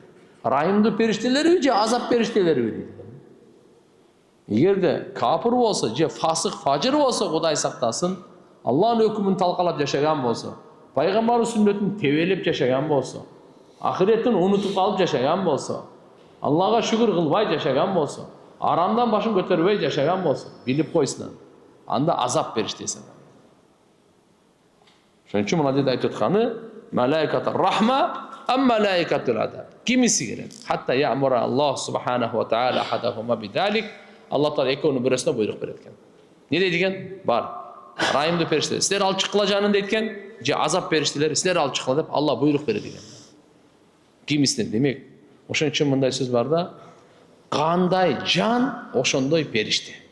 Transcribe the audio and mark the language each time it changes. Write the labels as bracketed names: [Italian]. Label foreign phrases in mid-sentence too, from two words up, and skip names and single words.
[Kyrgyz] Райымдуу периштелерби же азап периштелерби дейт. Эгерде капыр болсо, же фасык, фажыр болсо, Кудай сактасын, Аллахын өкүмүн талкалап жашаган болсо, пайгамбардын сүннөтүн тебелеп жашаган болсо, ахиреттин унутуп калып жашаган болсо, Аллага шүгүр кылбай жашаган болсо, арамдан башын көтөрбөй жашаган болсо, билип койсун. Анда азап периштеси. Ошон үчүн мына жерде айтып атканы, [Arabic] ملائكة الرحمة أم ملائكة العذاب. [Kyrgyz] Кимиси келет? [Arabic] حتى يأمر الله سبحانه وتعالى أحدهما بذلك. [Kyrgyz] Аллах таала экөөнүн бирөөсүнө буйрук берет экен. Не дейт экен? Бар. Райымдуу периштелер, силер алып чыккыла жанын дейт экен, же азап периштелер, силер алып чыккыла деп Алла буйрук берет экен. Кимисинен демек. Ошон үчүн мындай сөз бар да, кандай жан, ошондой периште.